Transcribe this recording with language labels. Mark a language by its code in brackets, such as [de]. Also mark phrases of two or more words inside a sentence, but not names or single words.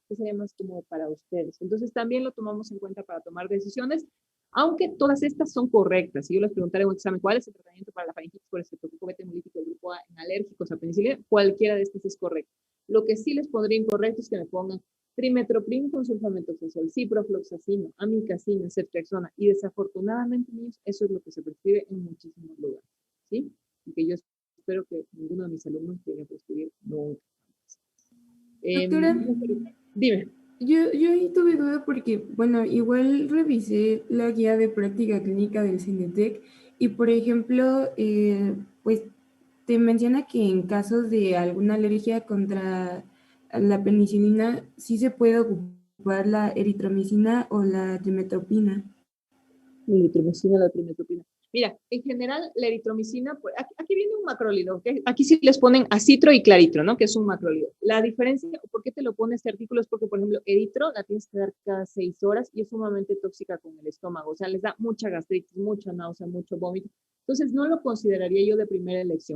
[es] ¿Qué sería más cómodo para ustedes? Entonces, también lo tomamos en cuenta para tomar decisiones, aunque todas estas son correctas. Si yo les preguntara en un examen, ¿cuál es el tratamiento para la faringitis por estreptococo beta hemolítico del grupo A en alérgicos a penicilina? Cualquiera de estas es correcta. Lo que sí les pondría incorrecto es que me pongan trimetoprim con sulfametocresol, ciprofloxacino, amikacina, ceftriaxona, y desafortunadamente, niños, eso es lo que se prescribe en muchísimos lugares, ¿sí? Y que yo espero que ninguno de mis alumnos llegue a prescribir nunca. Doctora, Dime. yo ahí tuve duda porque, bueno, igual revisé la guía de práctica clínica del CINETEC y, por ejemplo, pues te menciona que en casos de alguna alergia contra la penicilina, sí se puede ocupar la eritromicina o la trimetopina. La eritromicina, la trimetopina. Mira, en general, la eritromicina, pues, aquí viene un macrólido, ¿ok? Aquí sí les ponen acitro y claritro, ¿no? Que es un macrólido. La diferencia, ¿por qué te lo pone este artículo? Es porque, por ejemplo, eritro la tienes que dar cada 6 horas y es sumamente tóxica con el estómago. O sea, les da mucha gastritis, mucha náusea, mucho vómito. Entonces, no lo consideraría yo de primera elección.